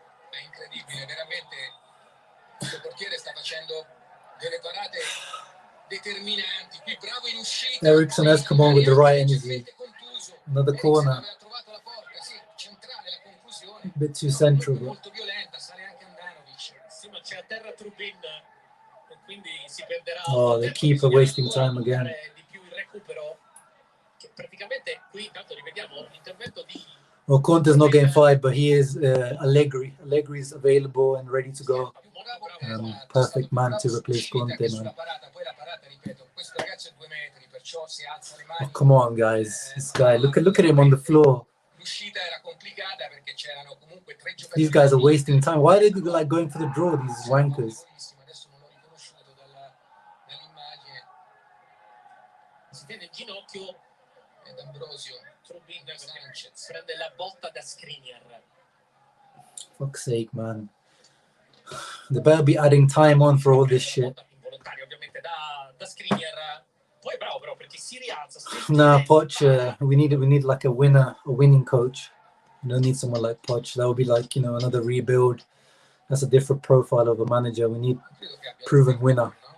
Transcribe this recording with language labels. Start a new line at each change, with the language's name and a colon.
Italian: È incredibile, veramente. Il portiere sta facendo delle parate determinanti. Qui bravo in uscita.
English: Eriksen has come on with the right energy. Another corner.
Italian: Aveva trovato la porta, sì, centrale la conclusione.
English: A bit too central, bro.
Italian: Molto violenta, sale anche Andanovic. Sì, ma c'è a terra Trubin. Quindi si perderà.
English: Oh, the keeper wasting time again.
Italian: Di più il recupero, che praticamente qui intanto rivediamo l'intervento di.
English: Well, Conte's not getting fired, but he is Allegri. Allegri is available and ready to go. Perfect man to replace Conte, man.
Italian: Poi la parata, ripeto, questo ragazzo è 2 metri, perciò si alza le mani.
English: Oh, come on, guys. This guy, look at him on the floor.
Italian: L'uscita era complicata perché c'erano comunque 3 giocatori.
English: These guys are wasting time. Why are they like going for the draw, these wankers?
Italian: Adesso non l'ho riconosciuto dall'immagine. Si tiene in ginocchio ed Ambrosio. Trubin Sanchez prende la botta da Skriniar.
English: Fuck's sake, man. They better be adding time on for all this shit.
Italian: Involontario ovviamente da Skriniar. Poi bravo però perché si rialza.
English: Nah, Poch, we need like a winning coach. We don't need someone like Poch. That would be like, you know, another rebuild. That's a different profile of a manager. We need proven winner.